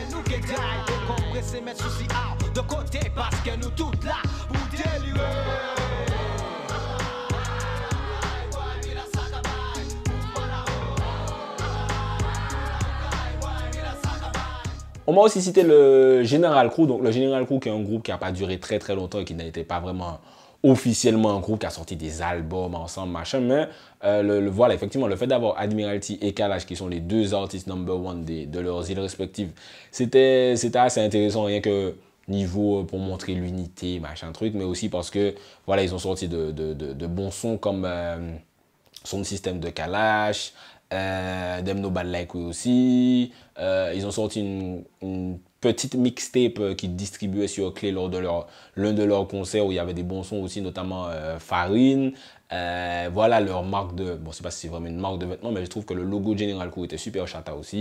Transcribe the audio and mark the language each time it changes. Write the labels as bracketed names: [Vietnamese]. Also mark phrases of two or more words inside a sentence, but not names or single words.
[French] On m'a aussi cité le General Crew. Donc le General Crew qui est un groupe qui n'a pas duré très très longtemps et qui n'était pas vraiment officiellement un groupe, qui a sorti des albums ensemble, machin. Mais voilà, effectivement, le fait d'avoir Admiralty et Kalash, qui sont les deux artistes [English] number one [French] de leurs îles respectives, c'était assez intéressant, rien que niveau pour montrer l'unité, machin truc, mais aussi parce que voilà, ils ont sorti de bons sons comme Sound System de Kalash, Them No Bad Like We aussi. Ils ont sorti une petite mixtape qui distribuait sur Clé lors de l'un de leurs concerts, où il y avait des bons sons aussi, notamment Farine. Voilà leur marque de... Bon, je ne sais pas si c'est vraiment une marque de vêtements, mais je trouve que le logo General Crew était super chata aussi.